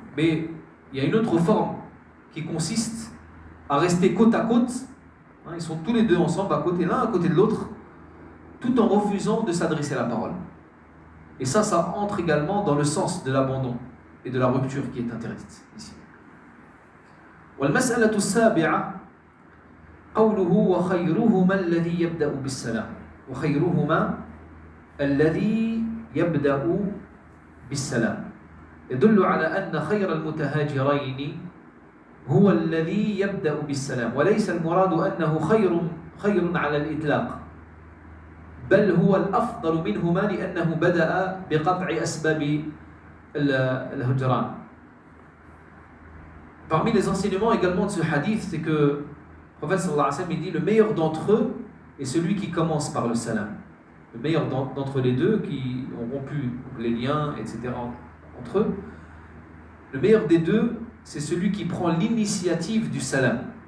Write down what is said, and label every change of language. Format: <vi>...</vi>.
<fr>Mais il y a une autre forme qui consiste à rester côte à côte. Ils sont tous les deux ensemble à côté, l'un à côté de l'autre, tout en refusant de s'adresser à la parole. Et ça entre également dans le sens de l'abandon et de la rupture qui est interdite ici.</fr> <ar>والمسألة السابعة قوله وخيرهما الذي يبدأ بالسلام وخيرهما الذي يبدأ بالسلام يدل على أن خير المتهاجرين هو الذي يبدأ بالسلام وليس المراد أنه خير على الإطلاق بل هو الأفضل منهما لأنه بدأ بقطع أسباب الهجران.</ar> <fr>Parmi les enseignements également de ce hadith, c'est que le prophète sallallahu alayhi wa sallam dit le meilleur d'entre eux est celui qui commence par le salam. Le meilleur d'entre les deux qui ont rompu les liens, etc. entre eux. Le meilleur des deux, c'est celui qui prend l'initiative du salam.</fr>